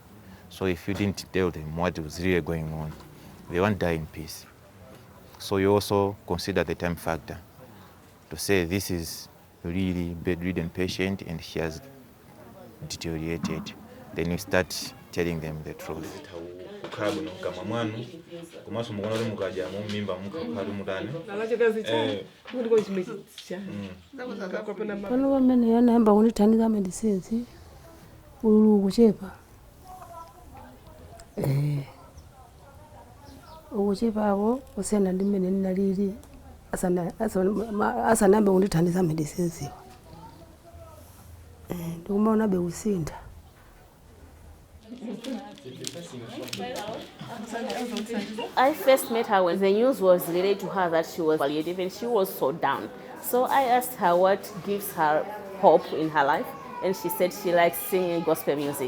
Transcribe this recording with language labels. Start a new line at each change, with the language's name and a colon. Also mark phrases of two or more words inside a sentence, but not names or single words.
English: So if you didn't tell them what was really going on, they won't die in peace. So you also consider the time factor to say this is really bedridden patient and she has deteriorated. Then you start telling them the truth.
Nyanja: Pano pamene anayamba kunithandiza medicines ululu kuchepa ukuchepapo kusiyana ndi mmene ndinalili asanayambe kundithandiza medicines iwa ndikumaonabe kusintha.
English: I first met her when the news was related to her that she was palliative and she was so down. So I asked her what gives her hope in her life, and she said she likes singing gospel music.